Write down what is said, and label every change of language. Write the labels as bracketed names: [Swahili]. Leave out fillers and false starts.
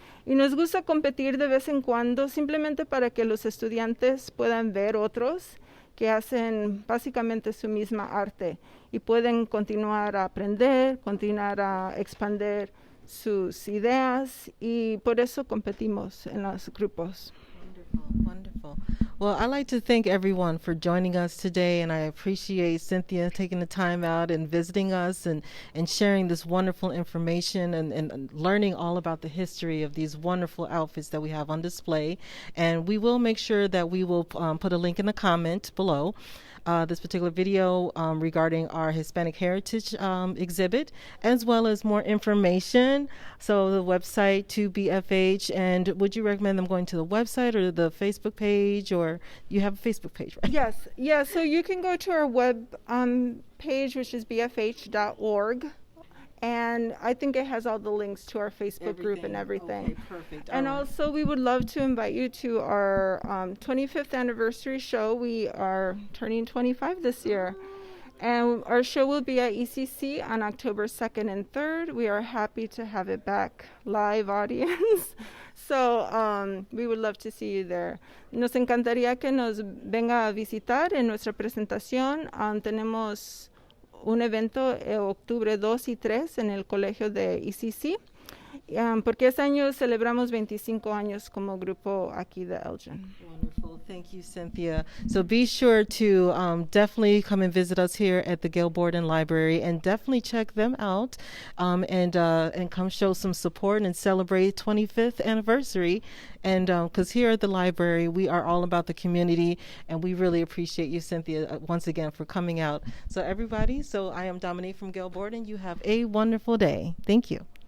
[Spanish] Y nos gusta competir de vez en cuando, simplemente para que los estudiantes puedan ver otros que hacen básicamente su misma arte y pueden continuar a aprender, continuar a expandir sus ideas y por eso competimos en los grupos. [English] Wonderful. Well, I'd like to thank everyone for joining us today, and I appreciate Cynthia taking the time out and visiting us and sharing this wonderful information and learning all about the history of these wonderful outfits that we have on display. And we will make sure that we will put a link in the comment below. This particular video regarding our Hispanic Heritage exhibit, as well as more information. So the website to BFH, and would you recommend them going to the website or the Facebook page, or you have a Facebook page, right? Yes, yeah, so you can go to our web page, which is bfh.org. And I think it has all the links to our Facebook group and everything. Okay, perfect. And also, we would love to invite you to our 25th anniversary show. We are turning 25 this year. And our show will be at ECC on October 2nd and 3rd. We are happy to have it back live audience. So we would love to see you there. [Spanish] Nos encantaría que nos venga a visitar en nuestra presentación. Tenemos un evento octubre 2 y 3 en el colegio de ECC porque este año celebramos 25 años como grupo aquí de Elgin. [English] Wonderful. Thank you, Cynthia. So be sure to definitely come and visit us here at the Gail Borden Library, and definitely check them out, and come show some support and celebrate 25th anniversary. And because here at the library, we are all about the community, and we really appreciate you, Cynthia, once again for coming out. So everybody, I am Dominique from Gail Borden. You have a wonderful day. Thank you.